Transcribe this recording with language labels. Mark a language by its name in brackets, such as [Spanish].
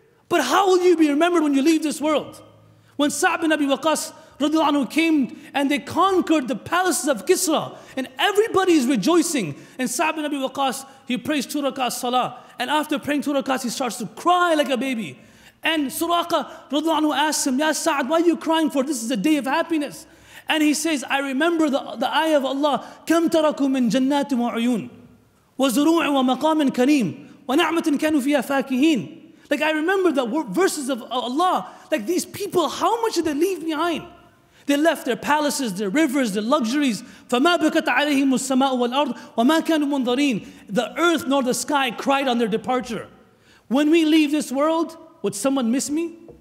[English] But how will you be remembered when you leave this world? When Sa'd bin Abi Waqqas radiallahu anhu came and they conquered the palaces of Kisra, and everybody is rejoicing, and Sa'd bin Abi Waqqas, he prays 2 rakats salah, and after praying 2 rakats, he starts to cry like a baby. And Suraqa radiallahu anhu asks him, Ya Sa'd, why are you crying for? This is a day of happiness. And he says, I remember the ayah of Allah, [Arabic] كَمْ تَرَكُوا مِنْ جَنَّاتٍ وَعُيُونٍ وَزُرُوعٍ وَمَقَامٍ كَرِيمٍ وَنَعْمَةٍ كَانُوا فِيهَا فَاكِهِينَ. [English] Like I remember the verses of Allah, like these people, how much did they leave behind? They left their palaces, their rivers, their luxuries. [Arabic] فَمَا بَكَتْ عَلَيْهِمُ السَّمَاءُ وَالْأَرْضُ وَمَا كَانُوا مُنظَرِينَ. [English] The earth nor the sky cried on their departure. When we leave this world, would someone miss me?